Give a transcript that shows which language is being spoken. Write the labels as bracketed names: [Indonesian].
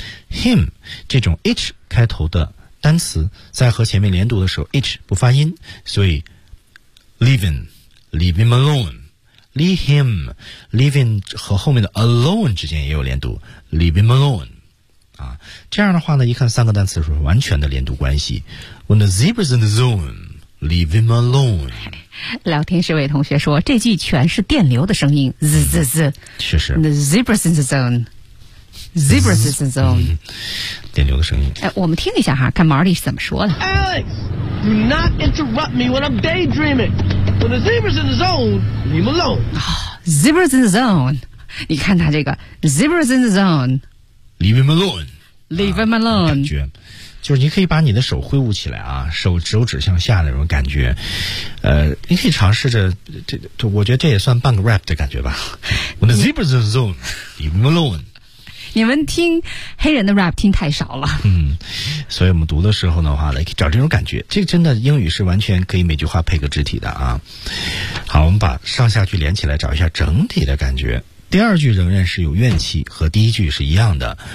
[English] him， [Chinese] 这种 h 开头的单词在和前面连读的时候 h 不发音，所以 [English] leaving，leave him alone，leave him，leaving [Chinese] 和后面的 [English] alone [Chinese] 之间也有连读 ， [English] leave him alone。 [Chinese] 啊，这样的话呢，一看三个单词是完全的连读关系。 [English] When the zebra's in the zone, leave him alone。 [Chinese] 聊天室位同学说，这句全是电流的声音 ，z z z。确实。 [English] The zebra's in the zone, zebra's in the zone、 [Chinese] 电流的声音。哎，我们听一下哈，看 Marty 是怎么说的。 [English] Alex, do not interrupt me when I'm daydreaming. When the zebra's in the zone, leave him alone.、 Oh, zebra's in the zone， [Chinese] 你看他这个 [English] zebra's in the zone。 Leave him alone. Leave him alone.、 [Chinese] 感觉，就是你可以把你的手挥舞起来啊，手指向下那种感觉。你可以尝试着，这我觉得这也算半个 rap 的感觉吧。 [English] When the zebra's in the zone, leave him alone. [Chinese] 你们听黑人的 rap 听太少了。所以我们读的时候的话，来找这种感觉。这个真的英语是完全可以每句话配个肢体的啊。好，我们把上下句连起来，找一下整体的感觉。第二句仍然是有怨气，和第一句是一样的。